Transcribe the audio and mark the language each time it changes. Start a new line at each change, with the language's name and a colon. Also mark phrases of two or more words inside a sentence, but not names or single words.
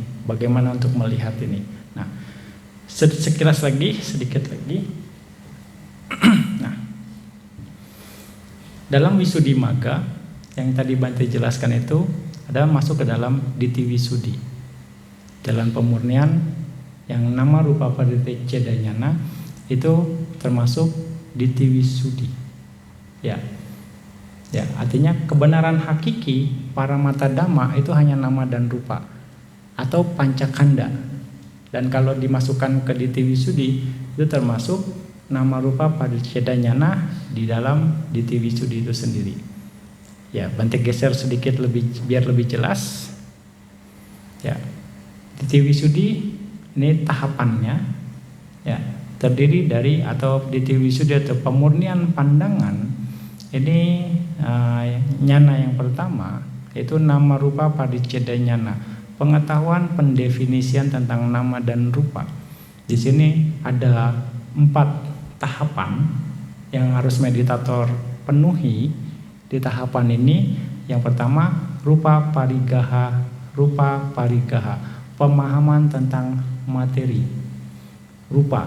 Indonesian: Bagaimana untuk melihat ini. Nah, sekilas lagi, sedikit lagi. Nah, dalam Wisuddhimagga yang tadi Bante jelaskan itu ada masuk ke dalam
Pali: Ditthi Wisuddhi.
Indonesian: Jalan pemurnian yang
Pali: nama rupa paticca jnana
Indonesian: itu termasuk
Pali: Ditthi Wisuddhi.
Indonesian: Ya, artinya kebenaran hakiki
Pali: Paramata Dhamma
Indonesian: itu hanya nama dan rupa atau pancakanda. Dan kalau dimasukkan ke
Pali: Ditthi Wisuddhi
Indonesian: itu termasuk
Pali: nama rupa paticca jnana
Indonesian: di dalam
Pali: Ditthi Wisuddhi
Indonesian: itu sendiri. Ya, Bante geser sedikit biar lebih jelas. Ya,
Pali: Ditthi Wisuddhi
Indonesian: ini tahapannya ya terdiri dari atau
Pali: Ditthi Wisuddhi
Indonesian: atau pemurnian pandangan ini nyana yang pertama yaitu
Pali: nama rupa paticca jnana,
Indonesian: pengetahuan pendefinisian tentang nama dan rupa. Di sini ada 4 tahapan yang harus meditator penuhi di tahapan ini. Yang pertama
Pali: rupa parigaha,
Indonesian: pemahaman tentang materi rupa.